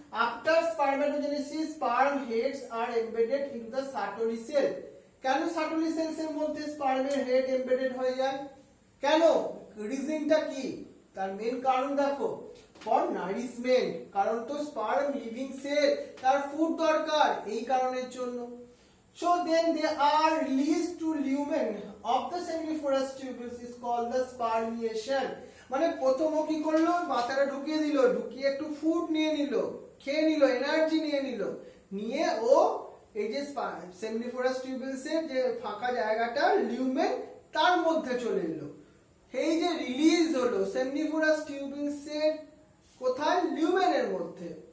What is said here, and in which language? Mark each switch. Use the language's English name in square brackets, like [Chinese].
[English] After spermatogenesis sperm heads are embedded into the Sertoli cell. [Bangla] কেন Sertoli sales এর মধ্যে স্পার্মের head embedded হয়ে যায়? কেন? রিজনটা কি? তার মেন কারণ দেখো, ফর নারিশমেন্ট, কারণ তো স্পার্ম লিভিং সেল, তার ফুড দরকার, এই কারণের জন্য। [English] So then they are released to lumen of the seminiferous tubules is called the spermiation. [Bangla] মানে প্রথম কি করলো? মাথাটা ঢুকিয়ে দিল, ঢুকিয়ে একটু ফুড নিয়ে নিল, খেয়ে নিল, এনার্জি নিয়ে নিল, নিয়ে ও এই যে সেমিনিফারাস টিউবিউলস এর যে ফাঁকা জায়গাটা লিউমেন, তার মধ্যে চলে এলো। এই যে রিলিজ হলো সেমিনিফারাস টিউবিউলস এর কোথায়? লিউমেনের মধ্যে।